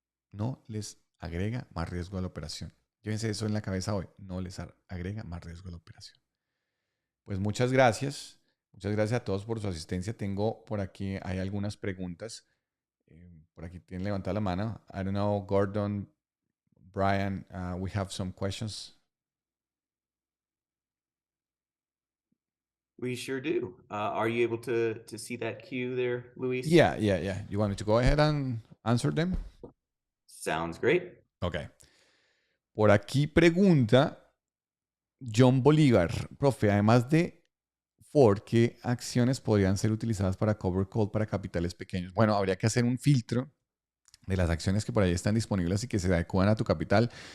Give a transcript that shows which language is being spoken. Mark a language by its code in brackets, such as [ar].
[es] No les agrega más riesgo a la operación. Llévense eso en la cabeza hoy. No les agrega más riesgo a la operación. Pues muchas gracias. Muchas gracias a todos por su asistencia. Tengo por aquí, hay algunas preguntas. Por aquí tienen levantada la mano. [en] I don't know, Gordon, Brian, we have some questions. We sure do. Are you able to see that queue there, Luis? Yeah. You want me to go ahead and answer them? Sounds great. Ok. [es] Por aquí pregunta John Bolívar, profe, además de Ford, ¿qué acciones podrían ser utilizadas para cover call para capitales pequeños? Bueno, habría que hacer un filtro de las acciones que por ahí están disponibles y que se adecuan a tu capital.